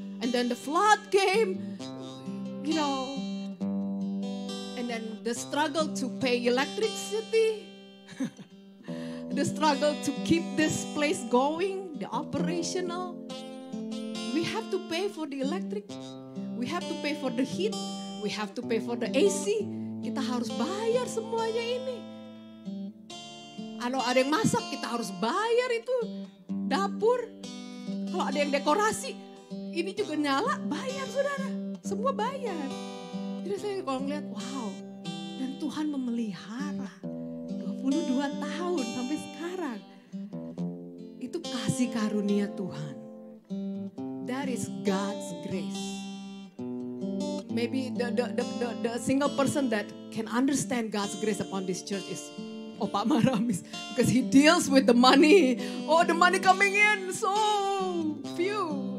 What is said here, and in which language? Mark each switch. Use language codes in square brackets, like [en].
[en] And then the flood came, and then the struggle to pay electricity, the struggle to keep this place going, the operational. We have to pay for the electric, we have to pay for the heat, we have to pay for the AC. [id] Kita harus bayar semuanya ini. Kalau ada yang masak, kita harus bayar itu. Dapur, kalau ada yang dekorasi, ini juga nyala, bayar saudara. Semua bayar. Jadi saya kalau ngeliat, wow. Dan Tuhan memelihara 22 tahun sampai sekarang. Itu kasih karunia Tuhan. [en] That is God's grace. Maybe the single person that can understand God's grace upon this church is Pak Maramis. Because he deals with the money. Oh, the money coming in so few.